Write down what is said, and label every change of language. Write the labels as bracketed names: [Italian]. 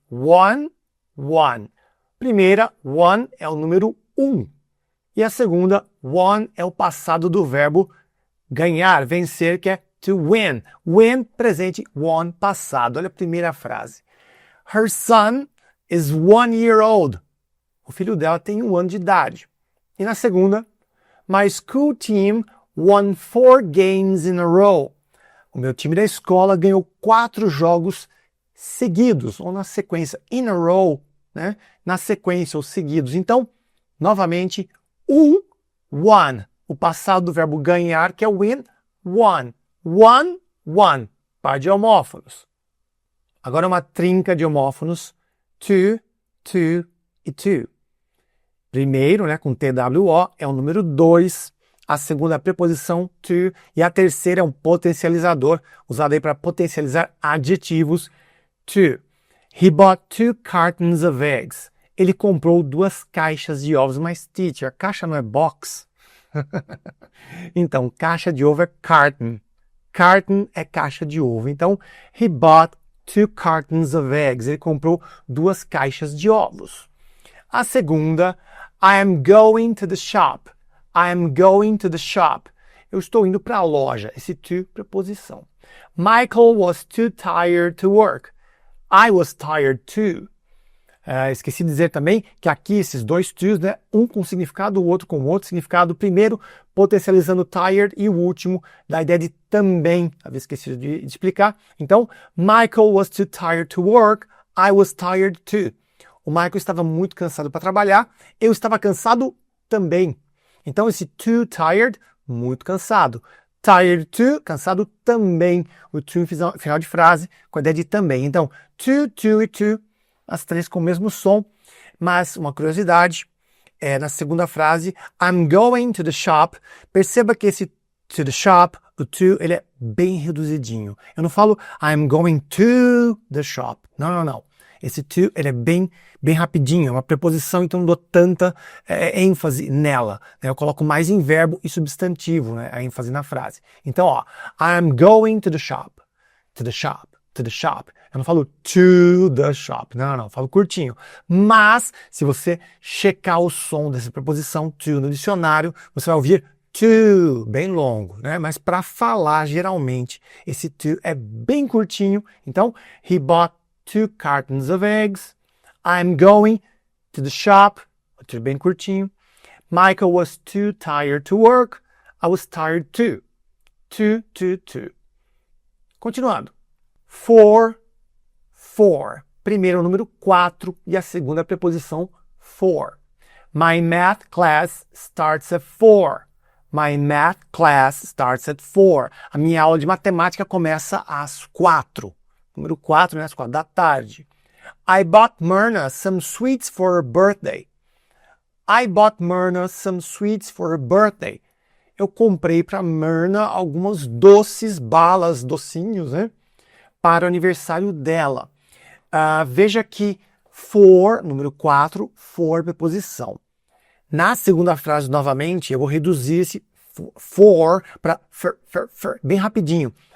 [English] One, one. [Portuguese] Primeira, one é o número 1. E a segunda, one é o passado do verbo ganhar, vencer, que é [English] to win. [Portuguese] Win, presente, won, passado. Olha a primeira frase. [English] Her son is 1 year old. [Portuguese] O filho dela tem 1 ano de idade. E na segunda, [English] my school team won 4 games in a row. [Portuguese] O meu time da escola ganhou 4 jogos seguidos, ou na sequência, [English] in a row, [Portuguese] né? Na sequência, ou seguidos. Então, novamente, one. O passado do verbo ganhar, que é win, won. One, one. Par de homófonos. Agora uma trinca de homófonos. Two, two e two. Primeiro, né, com TWO, é o número 2. A segunda é a preposição to. E a terceira é um potencializador, usado aí para potencializar adjetivos. [English] To. He bought 2 cartons of eggs. [Portuguese] Ele comprou 2 caixas de ovos. Mas, teacher, caixa não é box? Então, caixa de ovo é carton. Carton é caixa de ovo. [English] Então, he bought 2 cartons of eggs. [Portuguese] Ele comprou 2 caixas de ovos. A segunda, [English] I am going to the shop. I am going to the shop. [Portuguese] Eu estou indo para a loja. Esse to, preposição. [English] Michael was too tired to work. I was tired too. [Portuguese] Esqueci de dizer também que aqui esses dois to's, né, um com significado, o outro com outro significado. Primeiro, potencializando tired e o último, da ideia de também. Havia esquecido de explicar. [English] Então, Michael was too tired to work. I was tired too. [Portuguese] O Michael estava muito cansado para trabalhar. Eu estava cansado também. Então, esse too tired, muito cansado. Tired too, cansado também. O to final de frase com a ideia de também. Então, to e to, as três com o mesmo som. Mas uma curiosidade, na segunda frase, [English] I'm going to the shop. [Portuguese] Perceba que esse to the shop, o to, ele é bem reduzidinho. Eu não falo [English] I'm going to the shop. [Portuguese] Não. Esse to, ele é bem rapidinho, é uma preposição, então não dou tanta ênfase nela. Né? Eu coloco mais em verbo e substantivo, né? A ênfase na frase. [English] Então, ó, I'm going to the shop. To the shop. To the shop. [Portuguese] Eu não falo to the shop. Não, eu falo curtinho. Mas, se você checar o som dessa preposição to no dicionário, você vai ouvir to, bem longo, né? Mas para falar, geralmente, esse to é bem curtinho. [English] Então, he bought 2 cartons of eggs. I'm going to the shop. [Portuguese] Tudo bem curtinho. [English] Michael was too tired to work. I was tired too. Two. Continuando. 4. [Portuguese] Primeiro o número 4 e a segunda a preposição for. [English] My math class starts at 4. My math class starts at 4. [Portuguese] A minha aula de matemática começa às 4. Número 4, né, às 4 da tarde. [English] I bought Myrna some sweets for her birthday. I bought Myrna some sweets for her birthday. [Portuguese] Eu comprei para Myrna alguns doces, balas, docinhos, né, para o aniversário dela. Veja que for, número 4, for, preposição. Na segunda frase, novamente, eu vou reduzir esse for para for, bem rapidinho.